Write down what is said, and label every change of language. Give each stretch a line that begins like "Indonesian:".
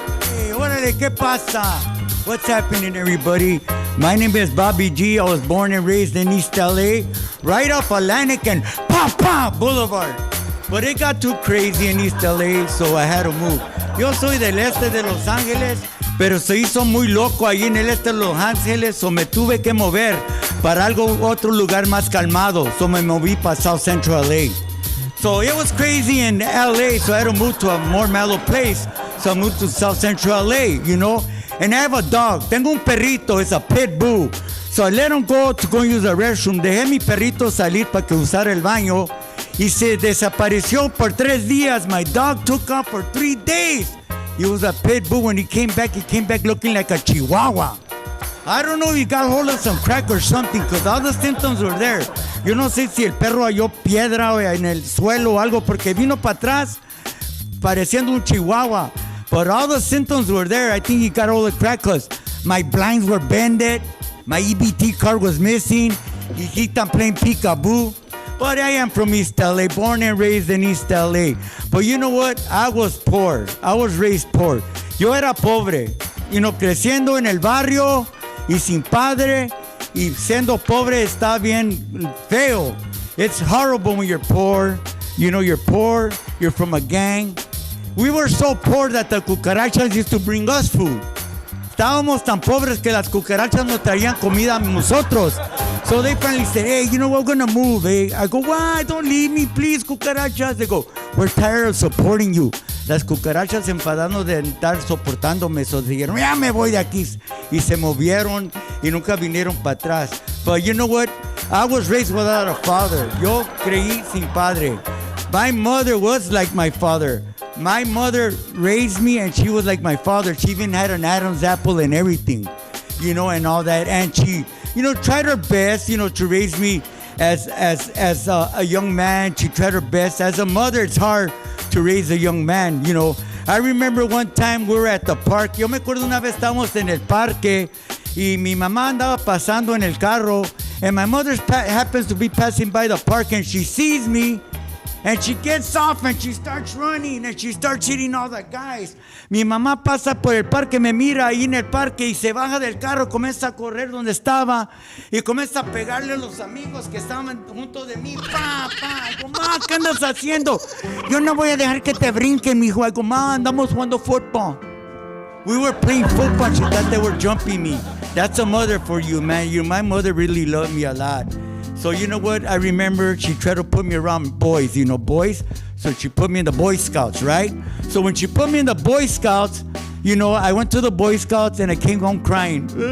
Spanish: Hey, órale, ¿qué pasa?
English: What's happening, everybody? My name is Bobby G. I was born and raised in East LA, right off Atlantic and Boulevard. But it got too crazy in East LA, so I had to move.
Spanish: Yo soy del este de Los Ángeles, pero se hizo muy loco ahí en el este de Los Ángeles, so me tuve que mover para otro lugar más calmado, so me moví para South Central LA.
English: So it was crazy in LA, so I had to move to a more mellow place, so I moved to South Central LA, you know? And I have a dog,
Spanish: tengo un perrito,
English: it's a pit bull. So I let him go to go use the restroom,
Spanish: dejé mi perrito salir para que usara el baño, y se desapareció por 3 días.
English: My dog took off for 3 days. He was a pit bull. When he came back looking like a chihuahua. I don't know if he got hold of some crack or something, because all the symptoms were there.
Spanish: Yo no sé si el perro halló piedra en el suelo o algo, porque vino para atrás pareciendo un chihuahua.
English: But all the symptoms were there. I think he got hold of crack because my blinds were bended, my EBT card was missing,
Spanish: y están
English: playing peekaboo. But I am from East LA, born and raised in East LA. But you know what? I was poor. I was raised poor.
Spanish: Yo era pobre.
English: You know,
Spanish: creciendo en el barrio y sin padre y siendo pobre está bien feo.
English: It's horrible when you're poor. You know, you're poor. You're from a gang. We were so poor that the cucarachas used to bring us food.
Spanish: Estábamos tan pobres que las cucarachas nos traían comida a nosotros.
English: So they finally said, hey, you know what, we're gonna move, eh? I go, why? Don't leave me, please, cucarachas. They go, we're tired of supporting you.
Spanish: Las cucarachas enfadando de estar soportándome, so dijeron, ya me voy de aquí. Y se movieron y nunca vinieron para atrás.
English: But you know what? I was raised without a father.
Spanish: Yo creí sin padre.
English: My mother was like my father. My mother raised me and she was like my father. She even had an Adam's apple and everything, you know, and all that. And she, you know, tried her best, you know, to raise me as a young man. She tried her best. As a mother, it's hard to raise a young man, you know. I remember one time we were at the park.
Spanish: Yo me acuerdo una vez estábamos en el parque y mi mamá andaba pasando en el carro
English: and my mother happens to be passing by the park and she sees me. And she gets off and she starts running and she starts hitting all the guys.
Spanish: Mi mamá pasa por el parque, me mira ahí en el parque y se baja del carro, comienza a correr donde estaba y comienza a pegarle a los amigos que estaban junto de mí. Digo, ma, ¿qué andas haciendo? Yo no voy a dejar que te brinquen, mijo. Digo, ma, andamos jugando fútbol.
English: We were playing football. She thought they were jumping me. That's a mother for you, man. My mother really loved me a lot. So you know what? I remember she tried to put me around boys, you know, boys. So she put me in the Boy Scouts, right? So when she put me in the Boy Scouts, you know, I went to the Boy Scouts and I came home crying.